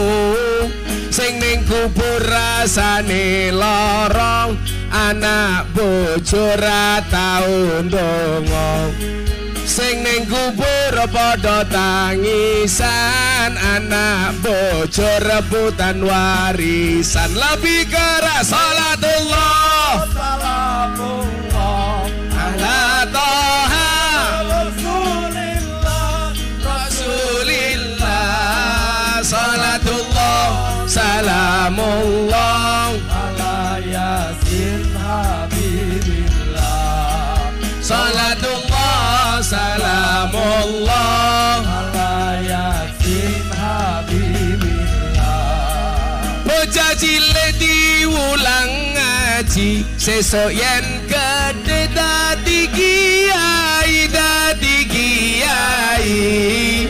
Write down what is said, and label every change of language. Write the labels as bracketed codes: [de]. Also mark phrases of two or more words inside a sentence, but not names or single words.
[jv] Sing ning kubur rasane lorong, anak bojo ra tau ndonga. Sing ning kubur padha tangisan, anak bojo rebutan warisan. [id] Lebih keras [ar] صلاة الله سلام الله على طه رسول الله رسول الله. صلاة الله سلام الله على يس حبيب الله. صلاة الله سلام الله على يس حبيب الله. [jv] Bocah cilik diulang ngaji, sesuk yen gedhe dadi kiai, dadi kiai.